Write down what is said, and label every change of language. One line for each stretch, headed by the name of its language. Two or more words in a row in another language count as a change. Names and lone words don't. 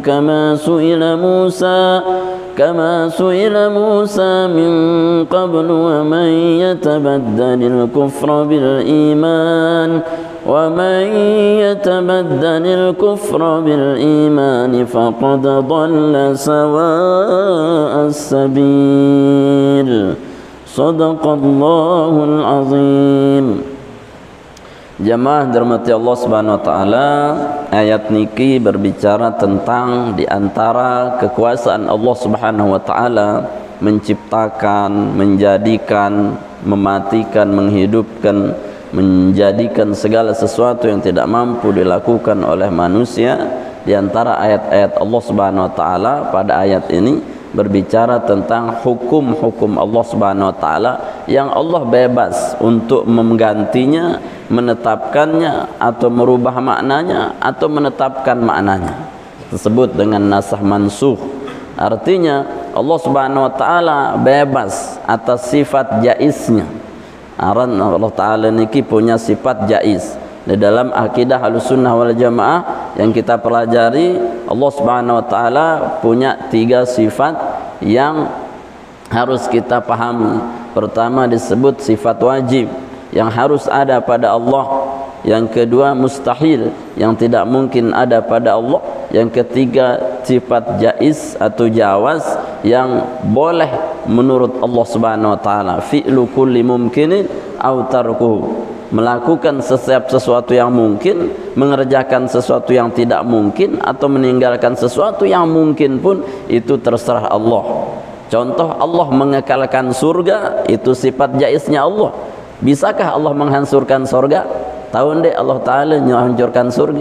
Arabic: كما سئل موسى من قبل ومن يتبدل الكفر بالإيمان فقد ضل سواء السبيل صدق الله العظيم.
Indonesian: Jamaah dirahmati Allah
Arabic: سبحانه وتعالى,
Indonesian: ayat niki berbicara tentang di antara kekuasaan Allah
Arabic: سبحانه وتعالى
Indonesian: menciptakan, menjadikan, mematikan, menghidupkan, menjadikan segala sesuatu yang tidak mampu dilakukan oleh manusia. Di antara ayat-ayat Allah
Arabic: سبحانه وتعالى
Indonesian: pada ayat ini berbicara tentang hukum-hukum Allah
Arabic: سبحانه وتعالى
Indonesian: yang Allah bebas untuk menggantinya, menetapkannya atau merubah maknanya atau menetapkan maknanya. Tersebut dengan
Arabic: ناسخ منسوخ.
Indonesian: Artinya Allah
Arabic: سبحانه وتعالى
Indonesian: bebas atas sifat jaiznya. Allah taala niki punya sifat jaiz. Di dalam akidah Ahlussunnah wal Jamaah yang kita pelajari, Allah
Arabic: سبحانه وتعالى
Indonesian: punya 3 sifat yang harus kita pahami. Pertama disebut sifat wajib yang harus ada pada Allah. Yang kedua mustahil yang tidak mungkin ada pada Allah. Yang ketiga sifat jaiz atau jawaz yang boleh menurut Allah
Arabic: سبحانه وتعالى. فعل كل ممكن أو تركه,
Indonesian: melakukan setiap sesuatu yang mungkin, mengerjakan sesuatu yang tidak mungkin, atau meninggalkan sesuatu yang mungkin pun itu terserah Allah. Contoh, Allah mengekalkan surga, itu sifat jaiznya Allah. Bisakah Allah menghancurkan surga? Tahu deh Allah Ta'ala menghancurkan surga?